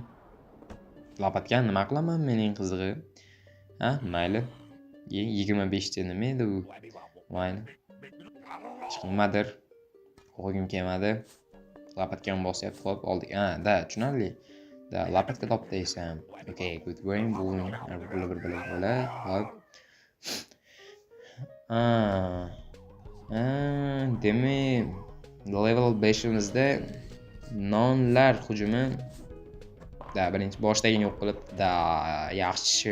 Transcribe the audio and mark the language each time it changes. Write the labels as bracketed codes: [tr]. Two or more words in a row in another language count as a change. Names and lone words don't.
[uz] Lopatkani nima qilaman mening qizig'i? Ha, mayli. 25 ta nima edi u? Mayli. Nimadir o'qigim kelmadi. Lopatkani bosyapti, xo'p, oldik. Ha, da, tushunarli. Da, lopatka topdi desam. [en] Okay, good going. [uz] Bu bo'la. Hop. Demak, level 5imizda nonlar hujumi. Da, birinchi boshdagini yo'q qilib, da, yaxshi.